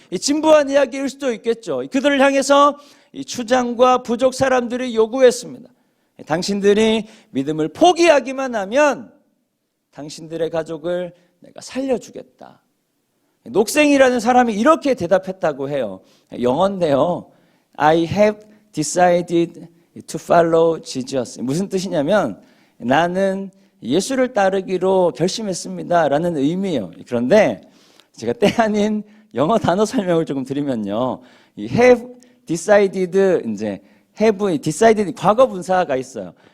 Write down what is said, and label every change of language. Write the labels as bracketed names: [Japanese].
[Korean] 이 진부한 이야기일 수도 있겠죠. 그들을 향해서 이 추장과 부족 사람들이 요구했습니다. 당신들이 믿음을 포기하기만 하면 당신들의 가족을 내가 살려주겠다. 녹생이라는 사람이 이렇게 대답했다고 해요. 영어인데요. [English] I have decided to follow Jesus. [Korean] 무슨 뜻이냐면 나는 예수를 따르기로 결심했습니다 라는 의미예요. 그런데 제가 때 아닌 영어 단어 설명을 조금 드리면요. 이 have decided, 이제 have decided 과거 분사가 있어요.